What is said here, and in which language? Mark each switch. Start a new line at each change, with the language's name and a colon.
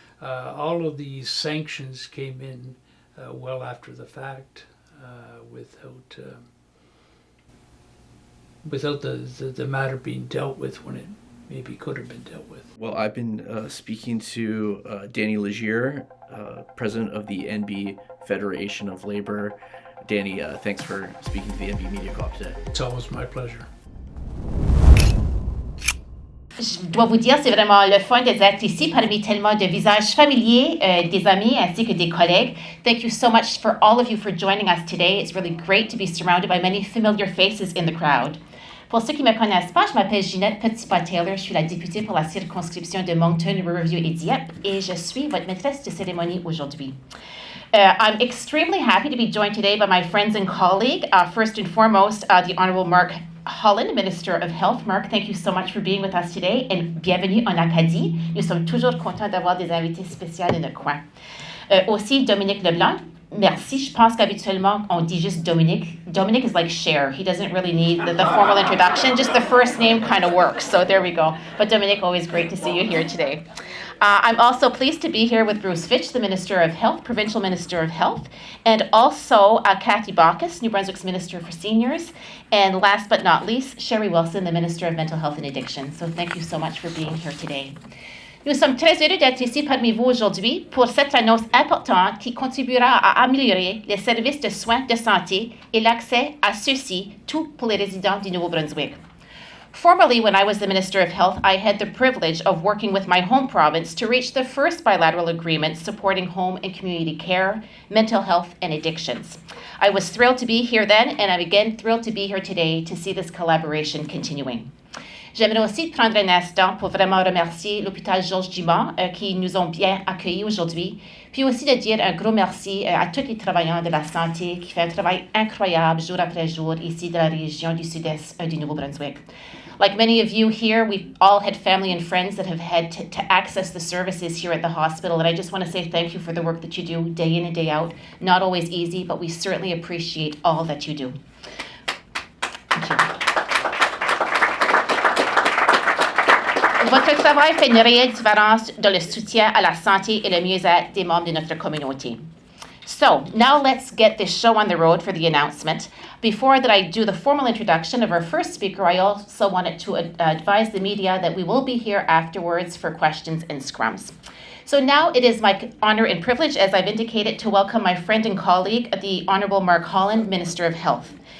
English: All of these sanctions came in well after the fact, without the matter being dealt with when it maybe could have been dealt with. Well, I've been speaking to Danny Légère, president of the NB Federation of Labor. Danny, thanks for speaking to the NB Media Co-op today. It's always my pleasure.
French: Je dois vous dire, c'est vraiment le fun d'être ici parmi tellement de visages familiers, des amis ainsi que des collègues.
English: Thank you so much for all of you for joining us today. It's really great to be surrounded by many familiar faces in the crowd.
French: Pour ceux qui ne me connaissent pas, je m'appelle Ginette Petitpas-Taylor. Je suis la députée pour la circonscription de Moncton, Riverview et Dieppe et je suis votre maîtresse de cérémonie aujourd'hui.
English: I'm extremely happy to be joined today by my friends and colleague. First and foremost, the Honorable Mark Holland, Minister of Health. Mark, thank you so much for being with us today, and
French: bienvenue en Acadie. Nous sommes toujours contents d'avoir des invités spéciaux dans notre coin. Aussi, Dominique Leblanc. Merci. Je pense qu'habituellement, on dit juste Dominique.
English: Dominique is like Cher. He doesn't really need the formal introduction. Just the first name kind of works. So there we go. But Dominique, always great to see you here today. I'm also pleased to be here with Bruce Fitch, the Minister of Health, Provincial Minister of Health, and also Kathy Bacchus, New Brunswick's Minister for Seniors, and last but not least, Sherry Wilson, the Minister of Mental Health and Addiction. So thank you so much for being here today.
French: Nous sommes très heureux d'être ici parmi vous aujourd'hui pour cette annonce importante qui contribuera à améliorer les services de soins de santé et l'accès à ceux-ci, tout pour les résidents du Nouveau-Brunswick.
English: Formerly, when I was the Minister of Health, I had the privilege of working with my home province to reach the first bilateral agreement supporting home and community care, mental health, and addictions. I was thrilled to be here then, and I'm again thrilled to be here today to see this collaboration continuing.
French: J'aimerais aussi prendre un instant pour vraiment remercier l'hôpital Georges Dumont qui nous ont bien accueillis aujourd'hui, puis aussi de dire un gros merci à tous les travailleurs de la santé qui font un travail incroyable jour après jour ici dans la région du sud-est du Nouveau-Brunswick.
English: Like many of you here, we've all had family and friends that have had to access the services here at the hospital, and I just want to say thank you for the work that you do day in and day out. Not always easy, but we certainly appreciate all that you do. Thank you.
French: Votre travail fait une réelle différence dans le soutien à la santé et le mieux-être des membres de notre communauté.
English: So, now let's get this show on the road for the announcement. Before that I do the formal introduction of our first speaker, I also wanted to advise the media that we will be here afterwards for questions and scrums. So now it is my honor and privilege, as I've indicated, to welcome my friend and colleague, the Honourable Mark Holland, Minister of Health.